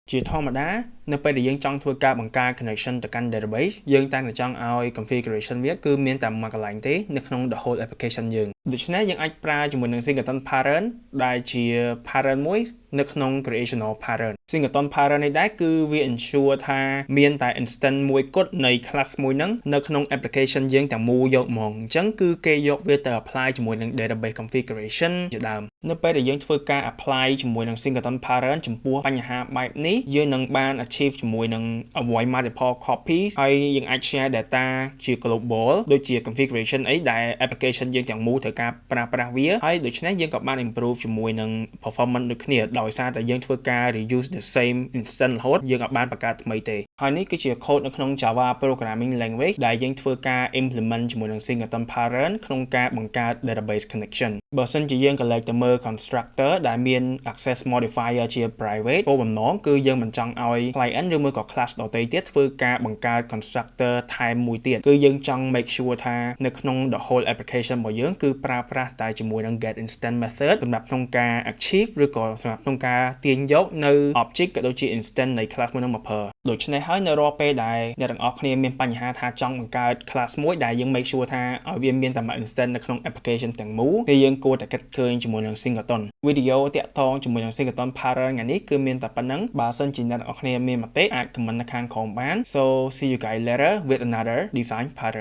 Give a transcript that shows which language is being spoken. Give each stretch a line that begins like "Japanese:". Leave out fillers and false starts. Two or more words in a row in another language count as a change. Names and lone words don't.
Khmer: ជាធម្មតានៅពេលដែលយើងចង់ធ្វើការបង្កើត connection ទៅកាន់ database យើងតែងតែចង់ឲ្យ configuration វាគឺមានតែមួយកន្លែងទេនៅក្នុង
English: the whole application
Khmer: យើងដូច្នេះយើងអាចប្រើជាមួយនឹង
English: singleton parent
Khmer: ដែលជា parent មួយនៅក្នុង
English: creational parent singleton parent
Khmer: នេះដែរគឺវា ensure ថាមានតែ instance មួយគត់នៃ class មួយហ្នឹងនៅក្នុង application យើងទាំងមូលយកហ្មងអញ្ចឹងគឺគេយកវាទៅ apply ជាមួយនឹង
English: database configuration
Khmer: ជាដើមនៅពេលដែលយើងធ្វើការ apply ជាមួយនឹង
English: singleton parent
Khmer: ចំពោះបញ្ហាបែបនេះយើងនឹងបាន achieve ជាមួយនឹង
English: avoid multiple copies
Khmer: ហើយយើងអាច
English: share data
Khmer: ជា global ដូចជា configuration អីដែល application យើងទាំងមូលត្រូវការប្រើប្រាស់វាហើយដូច្នេះយើងក៏បាន improve ជាមួយនឹង performance ដូចគ្នា ដោយសារតែយើងធ្វើការ
English: reuse the same instance
Khmer: រហូតយើងអាចបានបង្កើតថ្មីទេហើយនេះគឺជា code នៅក្នុង
English: Java programming language
Khmer: ដែលយើងធ្វើការ implement ជាមួយនឹង
English: singleton parent
Khmer: ក្នុងការបង្កើត
English: database connection
Khmer: បើសិនជាយើងក៏លេចទៅមើល constructor ដែលមាន
English: access modifier
Khmer: ជា private គោលបំណងគឺយើងមិនចង់ឲ្យ client ឬមួយក៏ class ដទៃទៀតធ្វើការបង្កើត constructor ថែមមួយទៀតគឺយើងចង់
English: make sure
Khmer: ថា នៅក្នុង
English: the whole application
Khmer: របស់យើងគឺប្រើប្រាស់តែជាមួយនឹង
English: get instant method
Khmer: សម្រាប់ក្នុងការ achieve ឬក៏សម្រាប់ក្នុងការទាញយកនៅ object ក៏ដូចជា instant នៃ class មួយនឹងមកប្រើដូច្នេះហើយនៅរាល់ពេលដែលអ្នកទាំងអស់គ្នាមានបញ្ហាថាចង់បង្កើត class មួយដែលយើង
English: make sure
Khmer: ថាឲ្យវាមានតែមួយ instant នៅក្នុង application ទាំងមូលគឺយើងគួរតែគិតឃើញជាមួយនឹង singleton វីដេអូតាក់ទងជាមួយនឹង
English: singleton parent
Khmer: ថ្ងៃនេះគឺមានតែប៉ុណ្្នឹងបើសិនជាអ្នកទាំងអស់គ្នាមានមតិអាច comment នៅខាងក្រោមបាន
English: so see you guys later with another design pattern